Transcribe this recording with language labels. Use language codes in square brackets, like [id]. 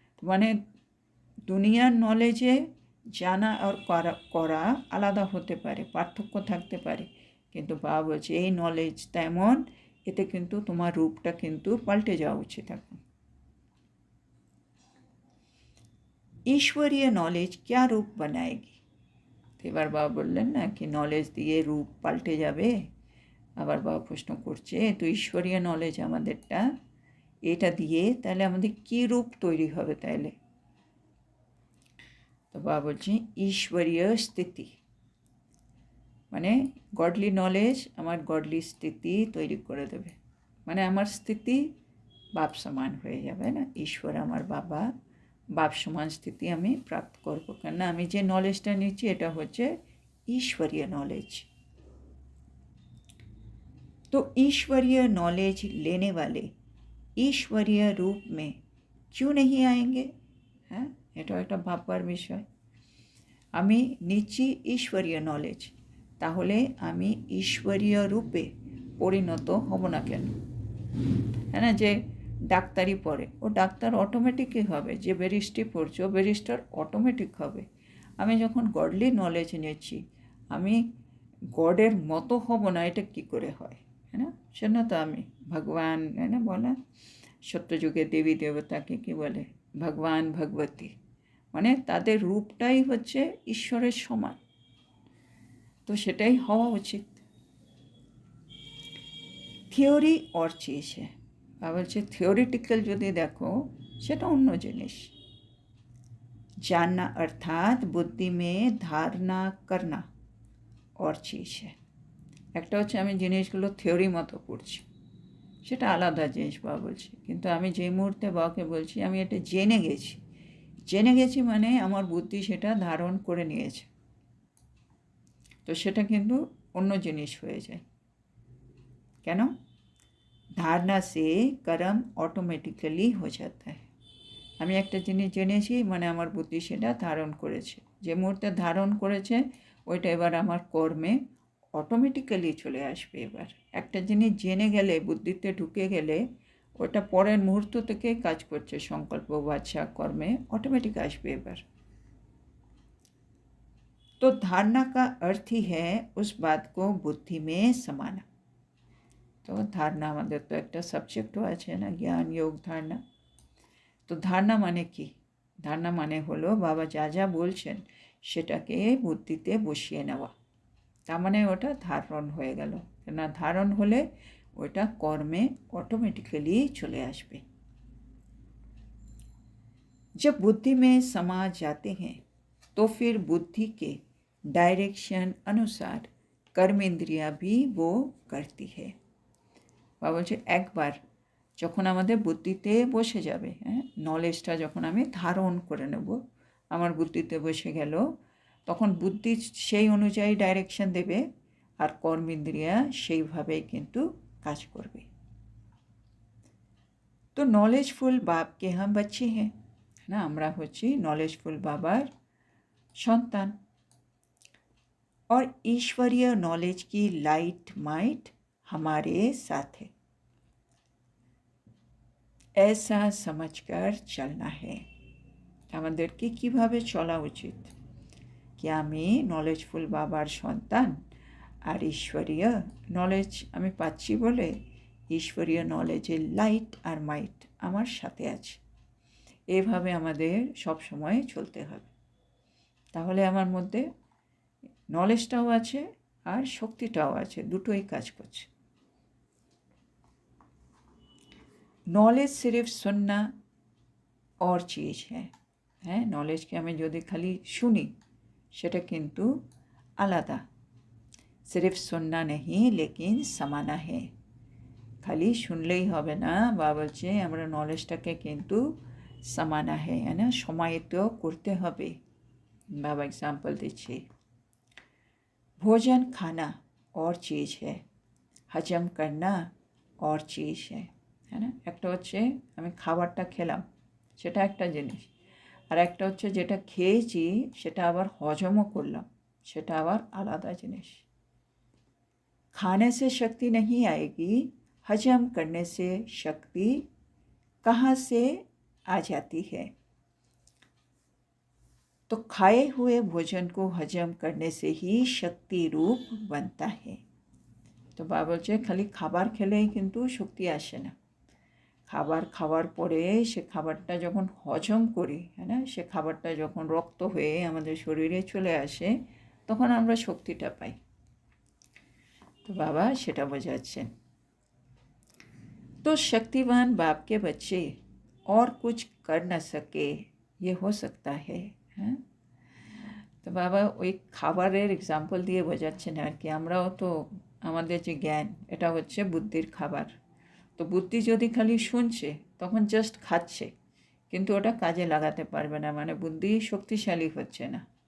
[bn] মানে দুনিয়ার নলেজে জানা আর করা আলাদা হতে পারে, পার্থক্য থাকতে পারে, কিন্তু বাবা বলছে এই নলেজ তেমন, এতে কিন্তু তোমার রূপটা কিন্তু পাল্টে যাওয়া উচিত এখন। [hi] ईश्वरीय नॉलेज क्या रूप बनाएगी? [bn] তো এবার বাবা বললেন না কি নলেজ দিয়ে রূপ পাল্টে যাবে। আবার বাবা প্রশ্ন করছে, তো ঈশ্বরীয় নলেজ আমাদেরটা, এটা দিয়ে তাহলে আমাদের কী রূপ তৈরি হবে তাইলে? তো বাবা বলছে ঈশ্বরীয় স্থিতি, মানে গডলি নলেজ আমার গডলি স্থিতি তৈরি করে দেবে। মানে আমার স্থিতি বাপ সমান হয়ে যাবে না, ঈশ্বর আমার বাবা, বাপ সমান স্থিতি আমি প্রাপ্ত করবো, কেননা আমি যে নলেজটা নিচ্ছি এটা হচ্ছে [hi] ईश्वरीय नॉलेज। तो ईश्वरीय नॉलेज लेने वाले ईश्वरीय रूप में क्यों नहीं आएंगे? [bn] হ্যাঁ, এটা একটা ভাববার বিষয়। আমি নিচ্ছি ঈশ্বরীয় নলেজ, তাহলে আমি ঈশ্বরীয় রূপে পরিণত হব না কেন? হ্যাঁ না, যে ডাক্তারি পড়ে ও ডাক্তার অটোমেটিকই হবে, যে ব্যারিস্ট্রি পড়ছে ও ব্যারিস্টার অটোমেটিক হবে। আমি যখন গডলি নলেজ নিয়েছি, আমি গডের মতো হব না, এটা কী করে হয়? হ্যাঁ না, সেজন্য তো আমি ভগবান, হ্যাঁ না বলা, সত্যযুগে দেবী দেবতাকে কী বলে? ভগবান ভগবতী, মানে তাদের রূপটাই হচ্ছে ঈশ্বরের সমান, তো সেটাই হওয়া উচিত। থিওরি [hi] और चीज़ है, [bn] বলছে থিওরিটিক্যাল যদি দেখো সেটা অন্য জিনিস। [hi] जानना अर्थात बुद्धि में धारणा करना और चीज़ है। [bn] একটা হচ্ছে আমি জিনিসগুলো থিওরি মতো পড়ছি, সেটা আলাদা জিনিস বাবা বলছি। কিন্তু আমি যে মুহূর্তে বাবাকে বলছি আমি এটা জেনে গেছি মানে আমার বুদ্ধি সেটা ধারণ করে নিয়েছে, তো সেটা কিন্তু অন্য জিনিস হয়ে যায়। কেন? [hi] ধারণা সে कर्म অটোমেটিক্যালি হয়ে যাতা है। [bn] আমি একটা জিনিস জেনেছি মানে আমার বুদ্ধি সেটা ধারণ করেছে, যে মুহূর্তে ধারণ করেছে ওইটা এবার আমার কর্মে অটোমেটিক্যালি চলে আসবে। এবার একটা জিনিস জেনে গেলে, বুদ্ধিতে ঢুকে গেলে, ওটা পরের মুহূর্ত থেকে কাজ করছে, সংকল্প বাচ্চা কর্মে অটোমেটিক আসবে এবার। [hi] तो धारणा का अर्थ ही है उस बात को बुद्धि में समाना। तो धारणा [bn] আমাদের তো একটা সাবজেক্টও আছে না, জ্ঞান যোগ ধারণা। তো ধারণা মানে কি? ধারণা মানে হলো বাবা যা যা বলছেন সেটাকে বুদ্ধিতে বসিয়ে নেওয়া, তার মানে ওটা ধারণ হয়ে গেল। কেননা ধারণ হলে ওটা কর্মে অটোমেটিক্যালি চলে আসবে। [hi] जब बुद्धि में समा जाते हैं तो फिर बुद्धि के डायरेक्शन अनुसार कर्म इंद्रिया भी वो करती है। [bn] বাবা বলছে একবার যখন আমাদের বুদ্ধিতে বসে যাবে, হ্যাঁ, নলেজটা যখন আমি ধারণ করে নেব, আমার বুদ্ধিতে বসে গেল, তখন বুদ্ধি সেই অনুযায়ী ডাইরেকশন দেবে আর কর্মেন্দ্রিয়া সেইভাবেই কিন্তু কাজ করবে। তো [hi] নলেজফুল বাপকে হাম বাচ্চে [bn] হ্যাঁ না, আমরা হচ্ছি নলেজফুল বাবার সন্তান। [hi] और ईश्वरीय नॉलेज की लाइट माइट हमारे साथ है, ऐसा समझकर चलना है। [bn] আমাদেরকে কিভাবে চলা উচিত? कि আমি নলেজফুল বাবার সন্তান আর ঈশ্বরীয় নলেজ আমি পাচ্ছি বলে ঈশ্বরীয় নলেজের লাইট আর মাইট আমার সাথে আছে। এভাবে আমাদের সব সময় চলতে হবে, তাহলে আমার মধ্যে নলেজটাও আছে আর শক্তিটাও আছে, দুটোই কাজ করছে। [hi] নলেজ সির্ফ सुनना और चीज़ है, [bn] হ্যাঁ, নলেজকে আমি যদি খালি শুনি সেটা কিন্তু আলাদা। [hi] सिर्फ सुनना नहीं लेकिन समाना है, [bn] খালি শুনলেই হবে না, বা বলছে আমরা নলেজটাকে কিন্তু সমানা है না, সমাহিত করতে হবে। বাবা এক্সাম্পল দিচ্ছি, [hi] भोजन खाना और चीज़ है, हजम करना और चीज़ है, है ना। [bn] একটা হচ্ছে আমি খাবারটা খেলাম সেটা একটা জিনিস, আর একটা হচ্ছে যেটা খেয়েছি সেটা আবার হজমও করলাম সেটা আবার আলাদা জিনিস। [hi] खाने से शक्ति नहीं आएगी, हजम करने से शक्ति कहाँ से आ जाती है। तो खाए हुए भोजन को हजम करने से ही शक्ति रूप बनता है। तो बाबा [bn] বলছে খালি খাবার খেলেই কিন্তু শক্তি আসে না, খাবার খাওয়ার পরে সে খাবারটা যখন হজম করি, হ্যাঁ না, সে খাবারটা যখন রক্ত হয়ে আমাদের শরীরে চলে আসে তখন আমরা শক্তিটা পাই। তো বাবা সেটা বোঝাচ্ছেন। [hi] तो शक्तिवान बाप के बच्चे और कुछ कर न सके ये हो सकता है, হ্যাঁ। [bn] তো বাবা ওই খাবারের এক্সাম্পল দিয়ে বোঝাচ্ছেন আর কি, আমরাও তো আমাদের যে জ্ঞান এটা হচ্ছে বুদ্ধির খাবার। তো বুদ্ধি যদি খালি শুনছে তখন জাস্ট খাচ্ছে, কিন্তু ওটা কাজে লাগাতে পারবে না, মানে বুদ্ধি শক্তিশালী হচ্ছে না।